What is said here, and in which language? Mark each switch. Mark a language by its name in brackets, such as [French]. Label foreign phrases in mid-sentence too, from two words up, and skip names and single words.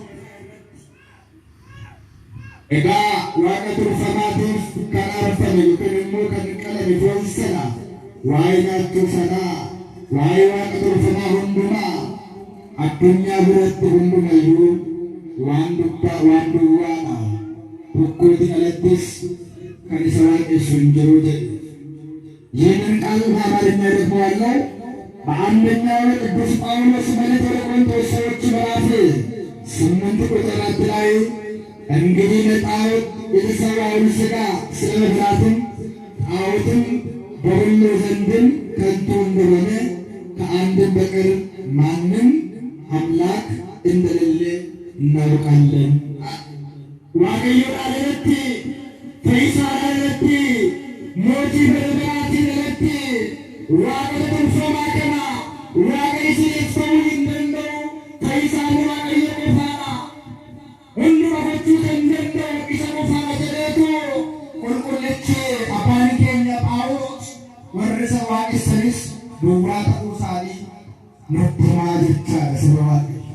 [Oromo] egaa waaqa tolfamaatiif kan aarfame yookiin immoo kan qalame foon sana waa'ee nyaachuu sanaa waa'ee waaqa tolfamaa hundumaa addunyaa biratti hundumayyuu waan duwwaadha tokkootiin alattis kan isa waaqessu hin jiru jedhe. [Amharic] ይህንን ቃል በአማርኛ ደግሞ ያለው በአንደኛው ቅዱስ ጳውሎስ መልእክት ወደ ቆሮንቶስ ሰዎች ምዕራፍ 8 ቁጥር 4 ላይ እንግዲህ ለጣዖት የተሠዋውን ሥጋ ስለ መብላትም ጣዖትም በሁሉ ዘንድም ከንቱ እንደሆነ ከአንድም በቀር ማንም አምላክ እንደሌለ እናውቃለን። [Oromo] waaqayyo irratti fayyisaa irratti mootii barbaadati irratti waaqa tolfamaa kana waaqa isiniif ta'uu hin danda'u fayyisaan waaqayyo qofaadha. Hunduma gochuu kan danda'u isa qofaadha jedheetu qulqullichi abbaan keenya Phaawulos warri isa waaqessanis duwwaa ta'uu isaanii nutti himaa jechaadha saba Waaqayyo.